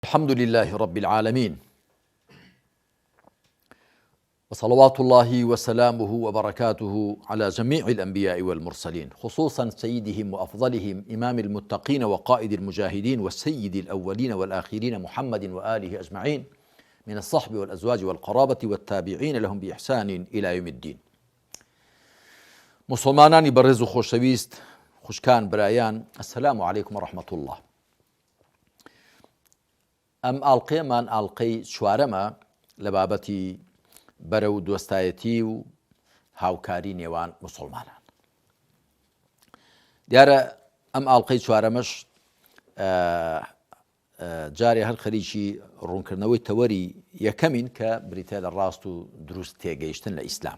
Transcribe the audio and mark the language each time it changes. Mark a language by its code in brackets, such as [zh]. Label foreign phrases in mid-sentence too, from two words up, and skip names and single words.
[ar] الحمد لله رب العالمين، وصلوات الله وسلامه وبركاته على جميع الأنبياء والمرسلين، خصوصا سيدهم وأفضلهم إمام المتقين وقائد المجاهدين والسيد الأولين والآخرين محمد وآله أجمعين من الصحب والأزواج والقرابة والتابعين لهم بإحسان إلى يوم الدين. [ckb] مسلمانانی بەڕێز و خۆشەویست، خوشکان برایان، [ar] السلام عليكم ورحمة الله. [ckb] ئەم ئاڵقەیەمان ئاڵقەی چوارەمە لە بابەتی بەرەو دۆستایەتی و هاوکاری نێوان مسلمانان. دیارە ئەم ئاڵقەی چوارەمەش جارێ هەر خەریکی ڕوونکردنەوەی تەوەری یەکەمین کە بریتە لە ڕاست و دروست تێگەیشتن لە ئیسلام.